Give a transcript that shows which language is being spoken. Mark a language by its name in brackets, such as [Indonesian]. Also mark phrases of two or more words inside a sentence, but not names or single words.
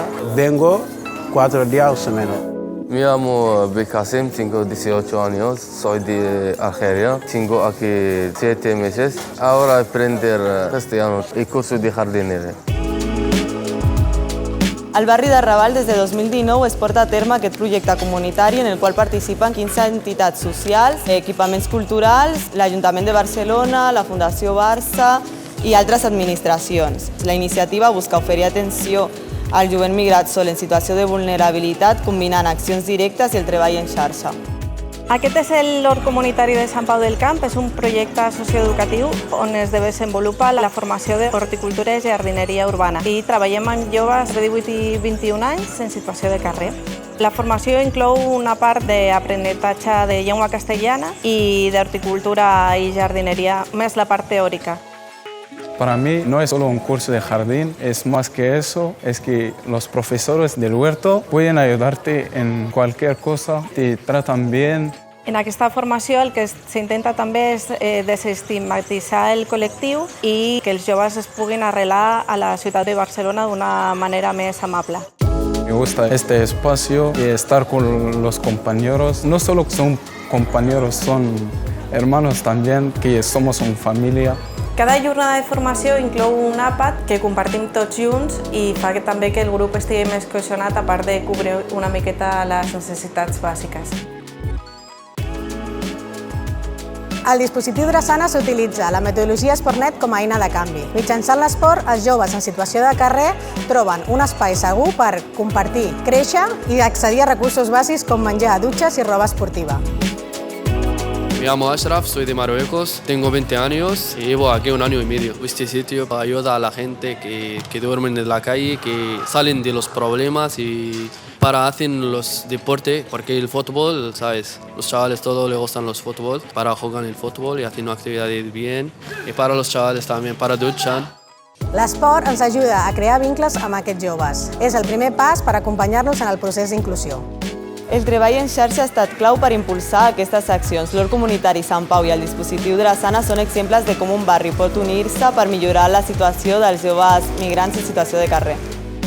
[Spanish] Vengo 4 días o menos. Me llamo Bekasim, tengo 18 años, soy de Algeria. Tengo aquí 7 meses. Ahora aprender castellano y curso de jardinería. [Catalan] El barri de Raval des de 2019 es porta a terme aquest projecte comunitari en el qual participen 15 entitats socials, equipaments culturals, l'Ajuntament de Barcelona, la Fundació Barça i altres administracions. La iniciativa busca oferir atenció al jovent migrat sol en situació de vulnerabilitat, combinant accions directes i el treball en xarxa. Aquest és l'Hort Comunitari de Sant Pau del Camp, és un projecte socioeducatiu on es desenvolupa la formació d'horticultura i jardineria urbana i treballem amb joves de 18 i 21 anys en situació de carrer. La formació inclou una part d'aprenentatge de llengua castellana i d'horticultura i jardineria, més la part teòrica. [Spanish] Para mí no es solo un curso de jardín, es más que eso, es que los profesores del huerto pueden ayudarte en cualquier cosa, te tratan bien. [Catalan] En aquesta formació el que s'intenta també és desestigmatitzar el col·lectiu i que els joves es puguin arrelar a la ciutat de Barcelona d'una manera més amable. [Spanish] Me gusta este espacio y estar con los compañeros. No solo son compañeros, son hermanos también, que somos una familia. [Catalan] Cada jornada de formació inclou un àpat que compartim tots junts i fa també que el grup estigui més cohesionat, a part de cobrir una miqueta les necessitats bàsiques. El dispositiu Drassana s'utilitza la metodologia Esportnet com a eina de canvi. Mitjançant l'esport, els joves en situació de carrer troben un espai segur per compartir, créixer i accedir a recursos bàsics com menjar, dutxes i roba esportiva. [Spanish] Me llamo Ashraf, soy de Marruecos, tengo 20 años y llevo aquí 1 año y medio. Este sitio ayuda a la gente que duermen en la calle, que salen de los problemas y para hacer los deportes, porque el fútbol, ¿sabes? Los chavales todos les gustan los fútbol, para jugar el fútbol y hacer actividades bien. Y para los chavales también, para duchar. [Catalan] L'esport ens ajuda a crear vincles amb aquests joves. És el primer pas per acompanyar-los en el procés d'inclusió. El treball en xarxa ha estat clau per impulsar aquestes accions. L'Hort Comunitari Sant Pau i el dispositiu Drassana són exemples de com un barri pot unir-se per millorar la situació dels joves migrants en situació de carrer.